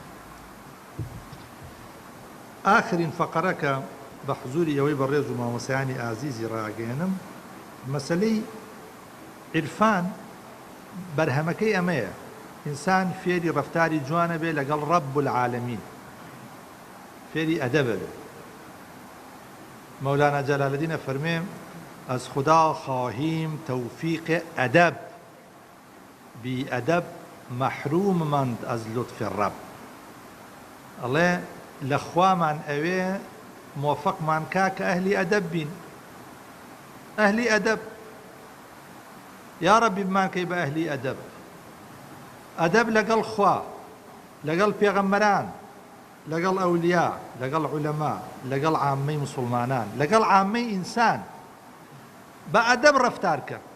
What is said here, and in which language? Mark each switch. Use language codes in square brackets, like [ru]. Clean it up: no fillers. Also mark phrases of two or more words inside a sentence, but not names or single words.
[ckb] ئاخرین فەقەرەکە بە حزوری ئەوەی بە ڕێز و مامۆسایانی ئازیزی ڕاگەێنم، مەسەلەی عیرفان بەرهەمەکەی ئەمەیە، ئینسان فێری ڕەفتاری جوانە بێ لەگەڵ [ar] ڕەب العالەمین، [ckb] فێری ئەدەبە بێ. [fa] مەولانا جەلالەدینە فەرمێ از خدا خواهیم توفیق ادب، بی ادب محروم مند از لطف رب. [ckb] ئەڵێ لە خوامان ئەوێ موفقمان کا کە ئەهلی ئەدەب بین، ئەهلی ئەدەب. یا ڕەبی بمانکەی بە ئەهلی ئەدەب، ئەدەب لەگەڵ خوا، لەگەڵ پێغەمبەران، لەگەڵ ئەولیا، لەگەڵ عولەما، لەگەڵ عامەی موسڵمانان، لەگەڵ عامەی ئینسان، بە ئەدەب ڕەفتار کە.